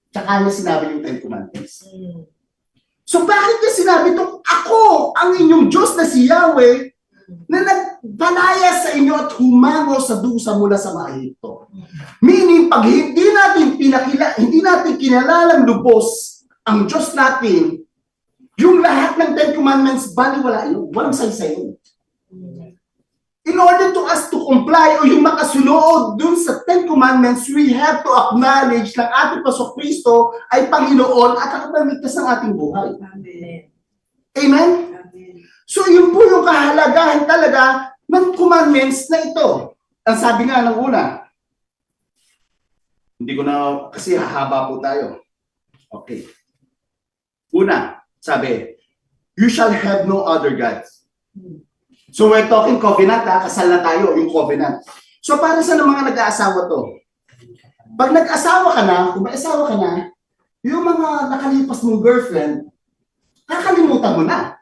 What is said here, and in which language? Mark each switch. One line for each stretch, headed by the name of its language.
Filipino: Tsaka niya sinabi yung Ten Commandments. So bakit niya sinabi ito? Ako, ang inyong Diyos na si Yahweh, na nagpalaya sa inyo at humango sa dusa mula sa mga Ehipto. Meaning, pag hindi natin kinalalang lubos ang Diyos natin, yung lahat ng Ten Commandments, baliwala yun. Walang saysay yun.
English: In order to us to comply
Filipino: o yung makasunod dun sa Ten Commandments,
English: we have to acknowledge
Filipino: na ating Pasok Kristo ay Panginoon at nakapamigtas ng ating buhay. Amen. Amen? So yun po yung kahalagahan talaga ng commandments na ito. Ang sabi nga ng una, hindi ko na, kasi hahaba po tayo. Okay. Una, sabi,
English: you shall have no other gods. So we're talking covenant,
Filipino: kasal na tayo, yung
English: covenant.
Filipino: So para sa mga nag-aasawa to, pag nag-asawa ka na, kung may asawa ka na, yung mga nakalipas mong girlfriend, kakalimutan mo na.